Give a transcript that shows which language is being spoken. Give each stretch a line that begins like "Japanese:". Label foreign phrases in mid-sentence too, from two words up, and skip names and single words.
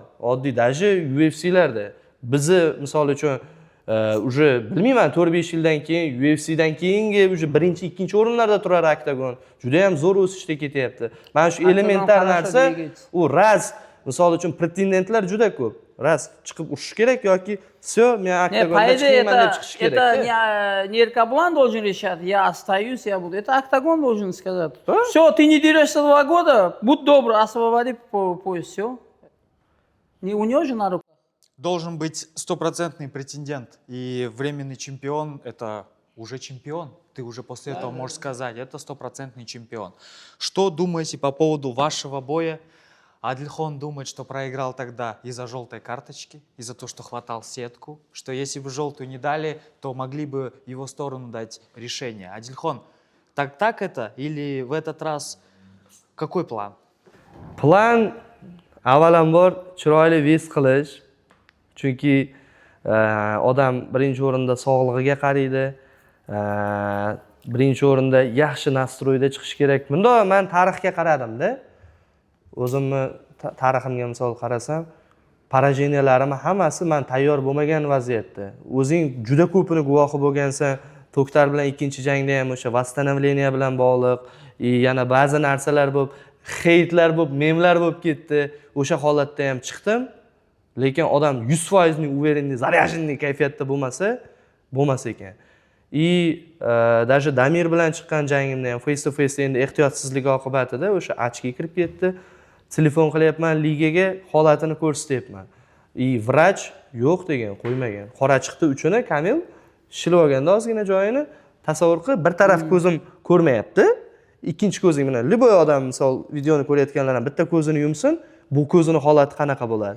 Uzbek: Oddiy даже UFC'larda bizni misol uchun уже bilmayman 4-5 yildan keyin UFC'dan keyingi уже 1-2 o'rinlarda turar Oktagon. Juda ham zo'r o'sishda ketyapti. Mana shu elementar narsa u raz misol uchun pretendentlar juda ko'p. Raz chiqib urishish kerak yoki все, men Oktagonda chiqmayman deb chiqish kerak.
Russian: Это не Эркабулан должен решать, я остаюсь, я буду. Это Октагон должен сказать. Все, ты не дерешься 2 года, будь добр, освободи пояс, все. Не у него же на руках. Должен быть стопроцентный претендент. И временный чемпион – это уже чемпион. Ты уже после этого можешь сказать, это стопроцентный чемпион. Что думаете по поводу вашего боя? Адильхон думает, что проиграл тогда из-за желтой карточки, из-за того, что хватал сетку, что если бы желтую не дали, то могли бы в его сторону дать решение. Адильхон, так это или в этот раз какой план?
Uzbek: Plan avvalambor chiroyli ves qilish. Chunki odam birinchi o'rinda sog'lig'iga qaraydi. Birinchi o'rinda yaxshi nastroyda chiqish kerak. Bunda men tarixga qaradim-da. O'zimni tariximga misol qarasam, porajeniyalarim hammasi men tayyor bo'lmagan vaziyatda. O'zing juda ko'pini guvohi bo'lgansan, To'ktar bilan ikkinchi jangda ham o'sha восстановление bilan bog'liq, yana ba'zi narsalar bo'lib, heytlar bo'lib, memlar bo'lib ketdi. O'sha holatda ham chiqdim. Lekin odam 100% ning
Russian: уверенный, заряженный
Uzbek: kayfiyatda bo'lmas ekan. Даже Damir bilan chiqqan jangimda ham
English: face to face
Uzbek: endi ehtiyotsizlik oqibatida o'sha ochki kirib ketdi. Telefon qilyapman ligaga, holatini ko'rsatyapman. Vrach yo'q degan, qo'ymagan. Qora chiqdi uchini Kamil shilib olganda ozgina joyini tasavvur qilib, bir taraf ko'zim ko'rmayapti. Ikkinchi ko'zing bilan liboy odam misol videoni ko'rayotganlar ham bitta ko'zini yumsin, bu ko'zini holati qanaqa bo'ladi?